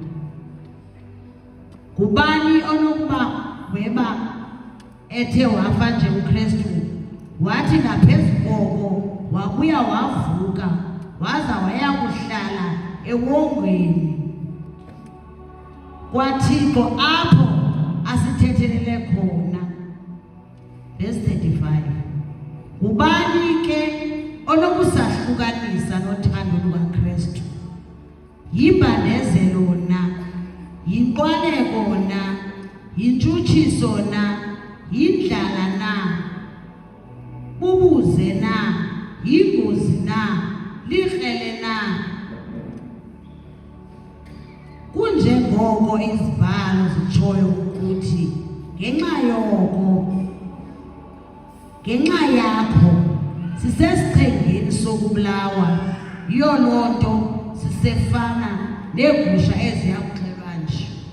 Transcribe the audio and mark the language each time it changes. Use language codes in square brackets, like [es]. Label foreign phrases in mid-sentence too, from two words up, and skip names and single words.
[xh] Ubani onokuba weba ethe wafa nje uKristu, wathi ngaphezu koko wabuya wavuka waza waya kuhlala ewongweni kwaThixo apho asithethelele khona? Verse 35. Ubani ke onokusahlukanisa nothando lukaKristu? Yimbandezelo na, yinqwaleko na, yintshutshiso na, yindlala na, ubuze na, yingozi na, likrele na? Kunjengoko izibhalo zitshoyo ukuthi ngenxa yakho sisesichengeni sokubulawa, yiyo loo nto sisefana neegusha eziya kuxhelwa nje.